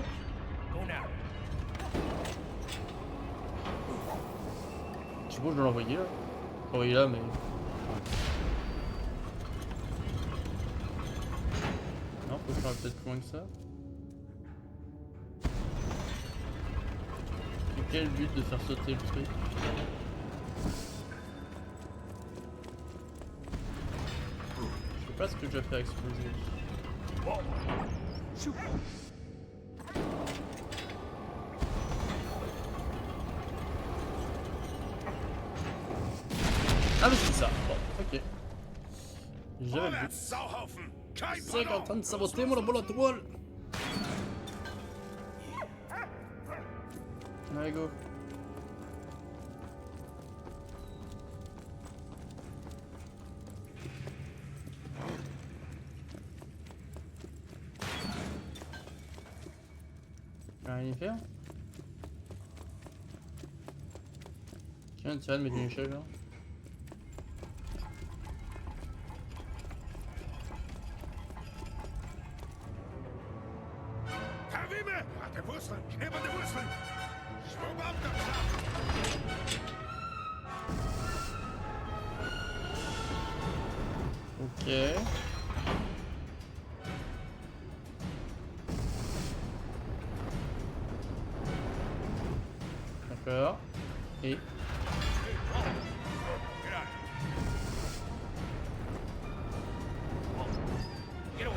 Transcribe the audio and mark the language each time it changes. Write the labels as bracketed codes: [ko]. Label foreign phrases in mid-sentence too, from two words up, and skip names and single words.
[en] Go now. [fr] Je sais pas où je dois l'envoyer là. Envoyer là, mais. Non, faut que je sois peut-être plus loin que ça. C'est quel but de faire sauter le truc? Je sais pas ce que je vais faire exploser. Shoot. Ah mais c'est ça, bon, ok. J'avais le [de] Vorwärts, [fr] but. [de] Sauhaufen! Kein [fr] C'est en Pardon! train de saboter mon laboratoire. Allez go. Rien y faire. Tiens, tu vas de mettre une échelle là. [de] Herr Wimme! An der Wurzeln! Kneb an der Wurzeln! Schwung ab, der Ok. [fr] D'accord. Et [en] Get out. Get away.